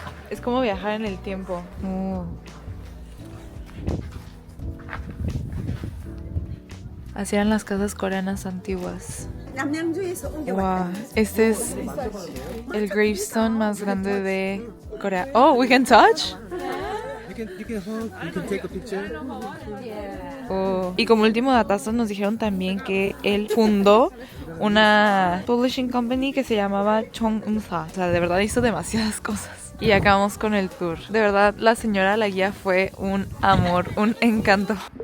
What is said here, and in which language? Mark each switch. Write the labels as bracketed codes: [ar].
[es] Es como viajar en el tiempo. Así eran las casas coreanas antiguas. Wow, este es el gravestone más grande de Corea. [en] Oh, we can touch. You can hug, you can take a picture. Oh. [es] Y como último datazo nos dijeron también que él fundó una publishing company que se llamaba Chung Eun-sa. O sea, de verdad hizo demasiadas cosas. Y acabamos con el tour. De verdad, la señora, la guía, fue un amor, un encanto.